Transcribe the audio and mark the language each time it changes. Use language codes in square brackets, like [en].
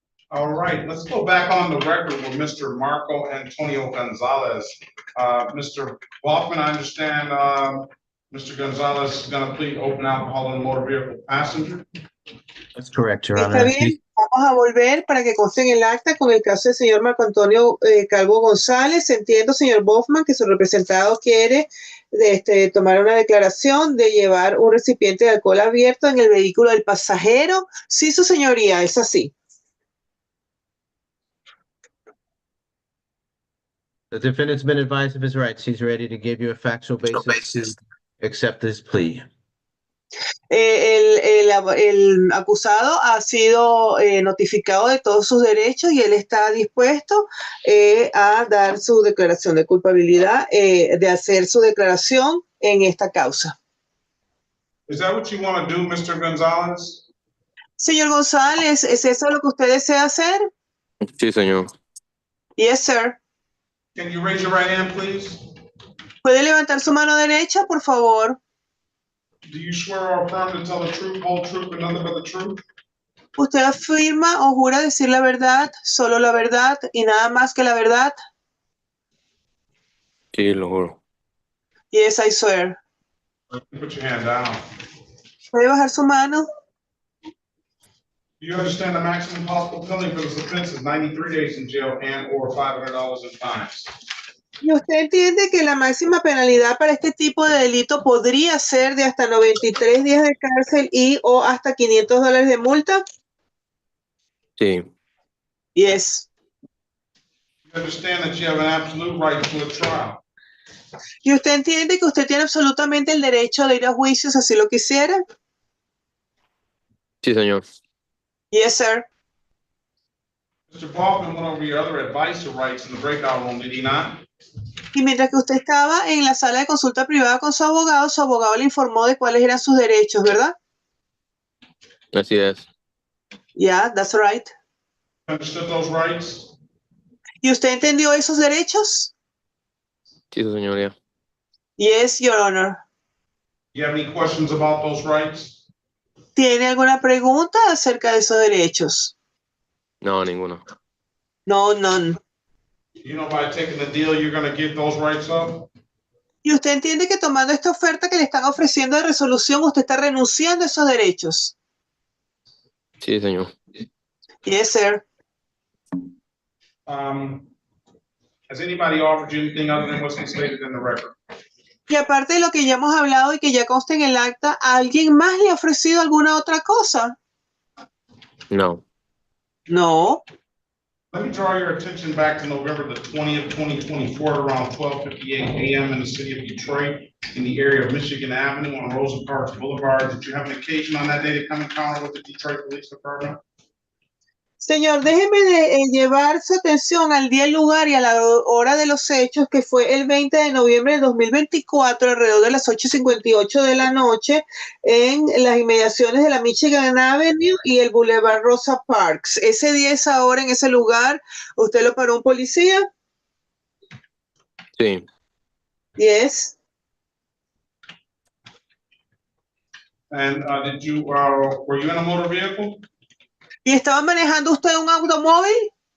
[en] All right, let's go back on the record with Mr. Marco Antonio Gonzalez. Mr. Hoffman, I understand, Mr. Gonzalez is gonna plead open alcohol in a motor vehicle passenger. That's correct, Your [es] Está [en] Honor. [es] bien, vamos a volver para que conste en el acta con el caso del señor Marco Antonio Calvo González. Entiendo, señor Boffman, que su representado quiere tomar una declaración de llevar un recipiente de alcohol abierto en el vehículo del pasajero. Sí, su señoría, es así. [en] The defendant's been advised of his rights. He's ready to give you a factual basis to accept this plea. [es] El acusado ha sido notificado de todos sus derechos y él está dispuesto a dar su declaración de culpabilidad, de hacer su declaración en esta causa. [en] Is that what you want to do, Mr. Gonzalez? [es] Señor González, ¿es eso lo que usted desea hacer? Sí, señor. [en] Yes, sir. Can you raise your right hand, please? [es] ¿Puede levantar su mano derecha, por favor? [en] Do you swear or affirm to tell the truth, whole truth, and nothing but the truth? [es] ¿Usted afirma o jura decir la verdad, solo la verdad y nada más que la verdad? Sí, lo juro. [en] Yes, I swear. Put your hand down. [es] ¿Puede bajar su mano? [en] Do you understand the maximum possible penalty for this offense is 93 days in jail and or $500 in fines? [es] ¿Y usted entiende que la máxima penalidad para este tipo de delito podría ser de hasta 93 días de cárcel y o hasta $500 de multa? Sí. [en] Yes. You understand that you have an absolute right to a trial. [es] ¿Y usted entiende que usted tiene absolutamente el derecho de ir a juicio si así lo quisiera? Sí, señor. [en] Yes, sir. Mr. Hoffman went over your other advice rights in the breakout room, did he not? [es] Y mientras que usted estaba en la sala de consulta privada con su abogado le informó de cuáles eran sus derechos, ¿verdad? Así es. [en] Yeah, that's right. Understood those rights? [es] ¿Y usted entendió esos derechos? Sí, su señoría. [en] Yes, Your Honor. You have any questions about those rights? [es] ¿Tiene alguna pregunta acerca de esos derechos? No, ninguno. [en] No, none. You know, by taking the deal, you're going to give those rights up? [es] ¿Y usted entiende que tomando esta oferta que le están ofreciendo de resolución, usted está renunciando a esos derechos? Sí, señor. [en] Yes, sir. Has anybody offered you anything other than what's stated in the record? [es] Y aparte de lo que ya hemos hablado y que ya consta en el acta, ¿a alguien más le ha ofrecido alguna otra cosa? No. [en] No. Let me draw your attention back to November the 20th, 2024 at around 12:58 a.m. in the city of Detroit in the area of Michigan Avenue on Rosa Parks Boulevard. Did you have an occasion on that day to come encounter with the Detroit Police Department? [es] Señor, déjeme llevar su atención al día, el lugar y a la hora de los hechos, que fue el 20 de noviembre de 2024, alrededor de las 8:58 de la noche, en las inmediaciones de la Michigan Avenue y el Boulevard Rosa Parks. Ese día, esa hora, en ese lugar, ¿usted lo paró un policía? Sí. [en] Yes. And did you, were you in a motor vehicle? [es] ¿Y estaba manejando usted un automóvil?